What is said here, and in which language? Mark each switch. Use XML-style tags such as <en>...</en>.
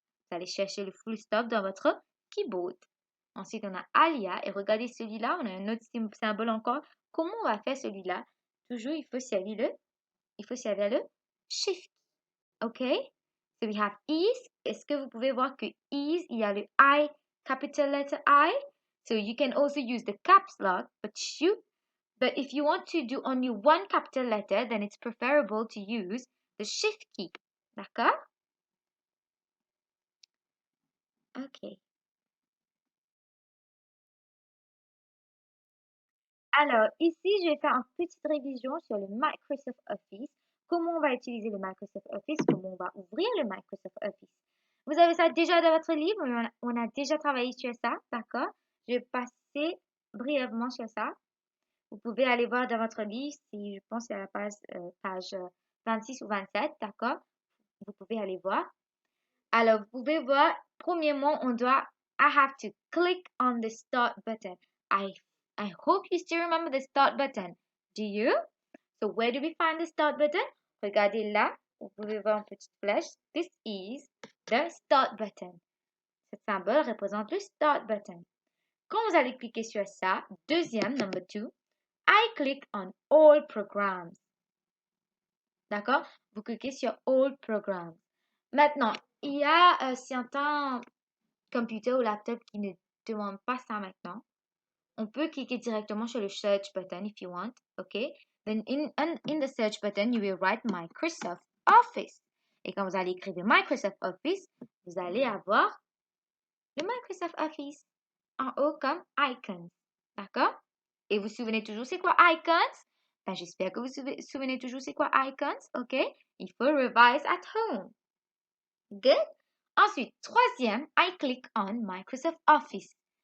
<fr>Vous allez chercher le full stop dans votre keyboard. Ensuite, on a Alia. Et regardez celui-là, on a un autre symbole encore. Comment on va faire celui-là? Toujours, il faut servir le shift. OK?</fr> <en>So we have is.</en> <fr>Est-ce que vous pouvez voir que is, il y a le I, capital letter I.</fr> <en>So you can also use the caps lock, but if you want to do only one capital letter, then it's preferable to use the shift key.</en> <fr>D'accord? OK. Alors, ici, je vais faire une petite révision sur le Microsoft Office. Comment on va utiliser le Microsoft Office, comment on va ouvrir le Microsoft Office. Vous avez ça déjà dans votre livre, on a déjà travaillé sur ça, d'accord? Je vais passer brièvement sur ça. Vous pouvez aller voir dans votre livre, si je pense à la page 26 ou 27, d'accord? Vous pouvez aller voir. Alors, vous pouvez voir, premièrement,</fr> <en>I have to click on the start button. I hope you still remember the start button. Do you? So where do we find the start button?</en> <fr>Regardez là, vous pouvez voir une petite flèche.</fr> <en>This is the start button.</en> <fr>Ce symbole représente le start button. Quand vous allez cliquer sur ça, deuxième, number 2,</fr> <en>I click on all programs.</en> <fr>D'accord? Vous cliquez sur all programs. Maintenant, il y a certains computer ou laptop qui ne demandent pas ça maintenant. On peut cliquer directement sur le search button</fr> <en>if you want, okay? Then in the search button, you will write Microsoft Office.</en> <fr>Et quand vous allez écrire Microsoft Office, vous allez avoir le Microsoft Office en haut comme icons. D'accord? Et vous vous souvenez toujours c'est quoi icons? Ben, j'espère que vous vous souvenez toujours c'est quoi icons, ok? Il faut</fr> <en>revise at home. Good?</en> <fr>Ensuite, troisième,</fr> <en>I click on Microsoft Office.</en>